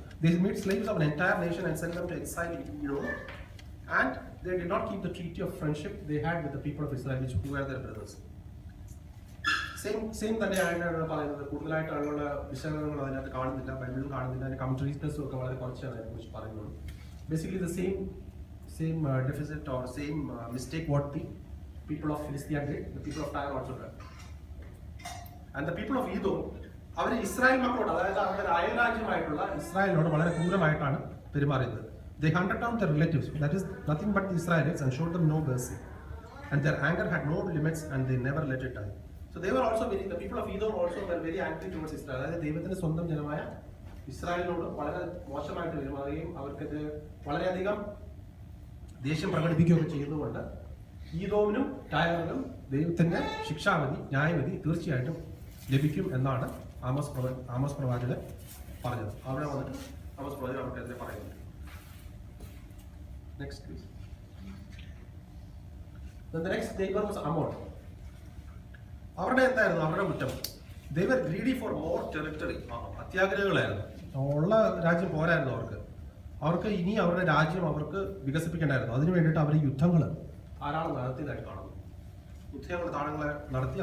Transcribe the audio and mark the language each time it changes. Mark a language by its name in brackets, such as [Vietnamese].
[English] They made slaves of an entire nation and sent them to exile in Europe. And they did not keep the treaty of friendship they had with the people of Israel, who were their brothers. [Malayalam] Same തന്നെയാണ് പറയുന്നത്. കൂടുതലായിട്ട് ആളുകളുടെ വിശകലനങ്ങൾ അതിനകത്ത് കാണുന്നില്ല, ബൈബിളിൽ കാണുന്നില്ല. അതിന്റെ കമന്ററീസും ഒക്കെ വളരെ കുറച്ചാണ് അതിനെക്കുറിച്ച് പറയുന്നത്. [English] Basically the same deficit or same mistake what the people of Philistia did, the people of Tyre also did. And the people of Edom, [Malayalam] our Israel മക്കളോട്, അതായത് അവരുടെ അയൽരാജ്യമായിട്ടുള്ള ഇസ്രായേലിനോട് വളരെ ക്രൂരമായിട്ടാണ് പെരുമാറിയത്. [English] They hunted down their relatives, that is nothing but the Israelites, and showed them no mercy. And their anger had no limits, and they never let it die. So they were also the people of Edom also were very angry towards Israel. [Malayalam] അതായത് ദൈവത്തിന്റെ സ്വന്തം ജനമായ ഇസ്രായേലിനോട് വളരെ മോശമായിട്ട് പെരുമാറുകയും അവർക്കെതിരെ വളരെയധികം ദേഷ്യം പ്രകടിപ്പിക്കുകയൊക്കെ ചെയ്യുന്നതുകൊണ്ട് ഈദോമിനും ടയറിനും ദൈവത്തിന്റെ ശിക്ഷാവിധി, ന്യായവിധി തീർച്ചയായിട്ടും ലഭിക്കും എന്നാണ് ആമോസ് പ്രവാചകൻ പറഞ്ഞത്. അവിടെ വന്നിട്ട് ആമോസ് പ്രവാചകൻ അവർക്കെതിരെ പറയുന്നത്. [English] Next, please. Then the next neighbor was Ammon. [Malayalam] അവരുടെ എന്തായിരുന്നു അവരുടെ കുറ്റം? [English] They were greedy for more territory. [Malayalam] അത്യാഗ്രഹികളായിരുന്നു. ഉള്ള രാജ്യം പോരായിരുന്നു അവർക്ക് ഇനി അവരുടെ രാജ്യം അവർക്ക് വികസിപ്പിക്കേണ്ടായിരുന്നു. അതിനു വേണ്ടിയിട്ട് അവർ യുദ്ധങ്ങൾ ധാരാളം നടത്തിയതായിട്ട് കാണുന്നു. യുദ്ധങ്ങൾ ധാരാളം നടത്തി.